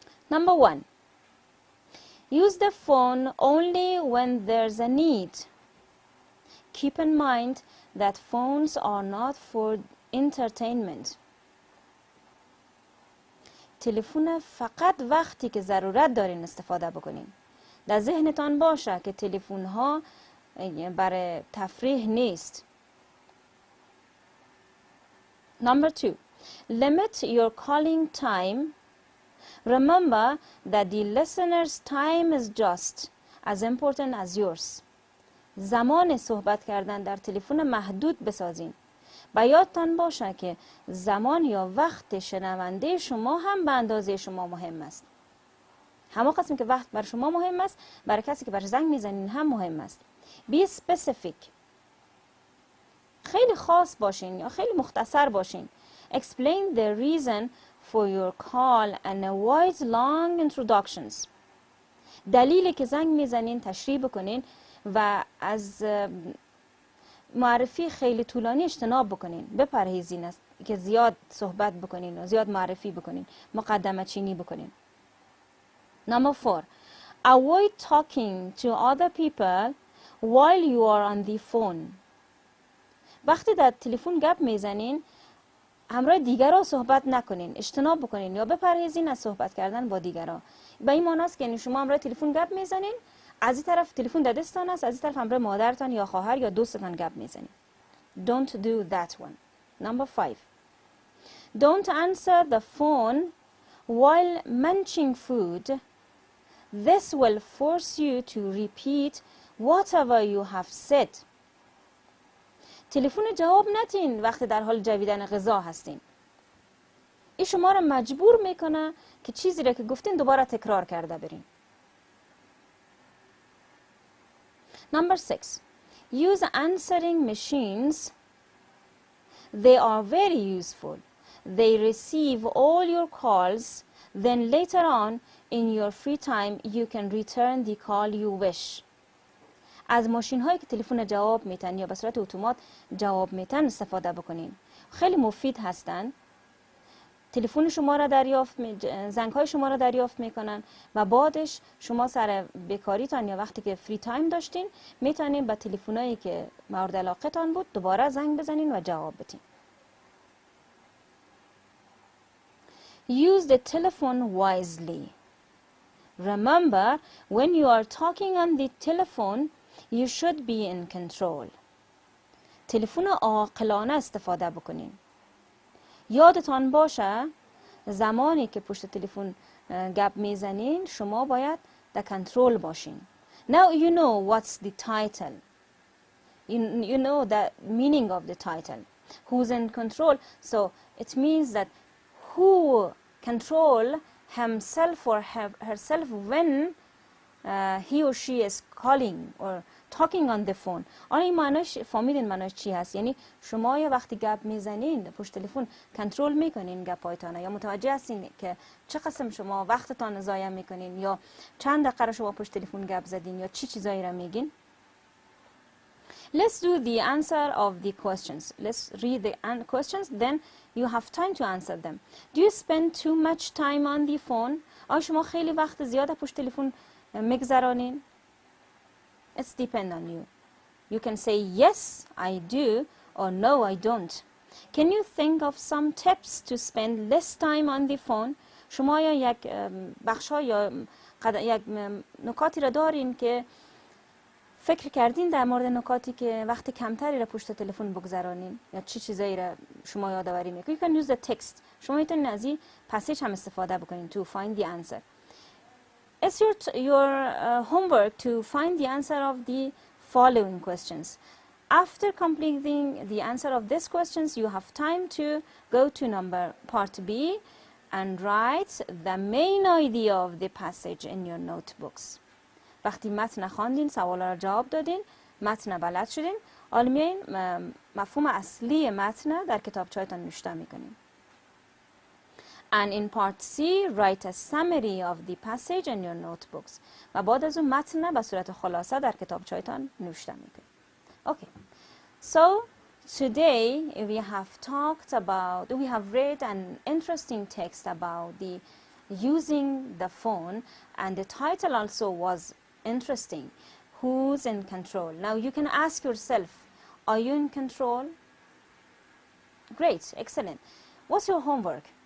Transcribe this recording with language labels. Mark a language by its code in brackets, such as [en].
[en] Number 1. Use the phone only when there's a need. Keep in mind that phones are not for entertainment. [fa] تلفن فقط وقتی که ضرورت دارین استفاده بکنین. در ذهنتان باشه که تلفن ها برای تفریح نیست. [en] Number 2. Limit your calling time. Remember that the listener's time is just as important as yours. [fa] زمان صحبت کردن در تلفن محدود بسازین. و یادتان باشه که زمان یا وقت شنونده شما هم به اندازه شما مهم است. همون قسمی که وقت بر شما مهم است، برای کسی که بر زنگ میزنین هم مهم است. [en] Be specific. [fa] خیلی خاص باشین یا خیلی مختصر باشین. [en] Explain the reason for your call and avoid long introductions. [fa] دلیلی که زنگ میزنین تشریح بکنین و از معرفی خیلی طولانی اجتناب بکنین. بپرهیزین است که زیاد صحبت بکنین و زیاد معرفی بکنین، مقدمه چینی بکنین. [en] Number 4. Avoid talking to other people while you are on the phone. [fa] وقتی در تلفن گپ میزنین همراه دیگران صحبت نکنین، اجتناب بکنین یا بپرهیزین از صحبت کردن با دیگران. به این معنی است که شما همراه تلفن گپ میزنین، از این طرف تلفن در دستتان است، از این طرف همراه مادرتان یا خواهر یا دوستتان گپ میزنین. [en] Don't do that one. Number 5. Don't answer the phone while munching food. This will force you to repeat whatever you have said. [fa] تلفن جواب ندین وقتی در حال جویدن غذا هستین. این شما را مجبور میکنه که چیزی را که گفتین دوباره تکرار کرده برین. [en] Number 6. Use answering machines. They are very useful. They receive all your calls. Then later on, in your free time, you can return the call you wish. [fa] از ماشین هایی که تلفن جواب میتن یا به صورت اتومات جواب میتن استفاده بکنین. خیلی مفید هستن. تلفن شما را زنگ های شما را دریافت میکنن و بعدش شما سر بیکاریتان یا وقتی که فری تایم داشتین میتونین به تلفنایی که مورد علاقه تان بود دوباره زنگ بزنین و جواب بدین. [en] Use the telephone wisely. Remember, when you are talking on the telephone, you should be in control. [fa] تلفن عاقلانه استفاده بکنین. یادتان باشه زمانی که پشت تلفن گپ میزنین شما باید در کنترل باشین. [en] Now you know what's the title. You know the meaning of the title. who's in control. So it means that who control himself or herself when he or she is calling or talking on the phone. [fa] آن این معناش فهمیدین معناش چی هست؟ یعنی شما یا وقتی گپ میزنین پشت تلفن کنترل میکنین گپایتان، یا متوجه هستین که چه قسم شما وقتتان ضایع میکنین، یا چند دقیقه شما پشت تلفن گپ زدین، یا چی چیزایی را میگین. [en] Let's do the answer of the questions. Let's read the questions, then you have time to answer them. Do you spend too much time on the phone? [fa] آیا شما خیلی وقت زیاد پشت تلفن میگذرانین؟ [en] It's depend on you. You can say yes, I do, or no, I don't. Can you think of some tips to spend less time on the phone? [fa] شما یا یک بخشا یا یک نکاتی را دارین که فکر کردین در مورد نکاتی که وقت کمتری را پشت تلفن بگذرانین، یا چی چیزایی را شما یادآوری میکنید؟ [en] You can use the text. [fa] شما میتونین از این پسیج هم استفاده بکنین [en] to find the answer. It's your homework to find the answer of the following questions. After completing the answer of these questions, you have time to go to part B and write the main idea of the passage in your notebooks. [fa] وقتی متن خواندین، سوالا را جواب دادین، متن بلد شدین، حالا میاین مفهوم اصلی متن در کتابچه‌تان نوشته میکنین. [en] And in part C, write a summary of the passage in your notebooks. [fa] و بعد از اون متن به صورت خلاصه در کتابچه‌تان نوشته میکنین. [en] Okay. So today we have read an interesting text about the using the phone, and the title also was interesting. Who's in control? Now you can ask yourself, are you in control? Great, excellent. What's your homework?